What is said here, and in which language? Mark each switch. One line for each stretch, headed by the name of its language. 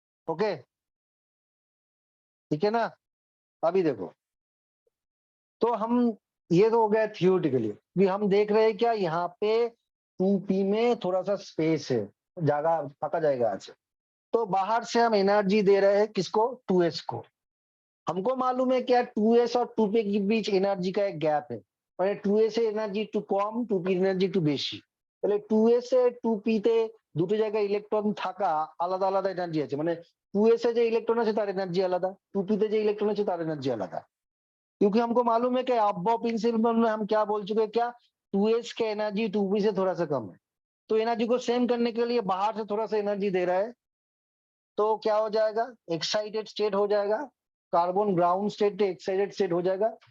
Hindi: Okay ठीक है ना। अभी देखो, तो हम ये तो हो गया थियोरिटिकली, भी हम देख रहे हैं क्या यहाँ पे 2p में थोड़ा सा स्पेस है, जगह पका जाएगा आज। तो बाहर से हम एनर्जी दे रहे हैं किसको 2s को। हमको मालूम है क्या 2s और 2p के बीच एनर्जी का एक गैप है,
Bangla: মানে 2s এর এনার্জি একটু কম 2p এর এনার্জি একটু বেশি। তাহলে 2s এ 2p তে দুটো জায়গায় ইলেকট্রন থাকা আলাদা আলাদা এনার্জি আছে, মানে 2s এ যে ইলেকট্রন আছে তার এনার্জি আলাদা, 2p তে যে ইলেকট্রন আছে তার এনার্জি আলাদা।
Hindi: क्योंकि हमको मालूम है कि अबव प्रिंसिपल में हम क्या बोल चुके हैं, क्या 2s का एनर्जी 2p से थोड़ा सा कम है, तो एनर्जी को सेम करने के लिए बाहर से थोड़ा सा एनर्जी दे रहा है, तो क्या हो जाएगा एक्साइटेड स्टेट हो जाएगा, carbon ground state excited state हो जाएगा।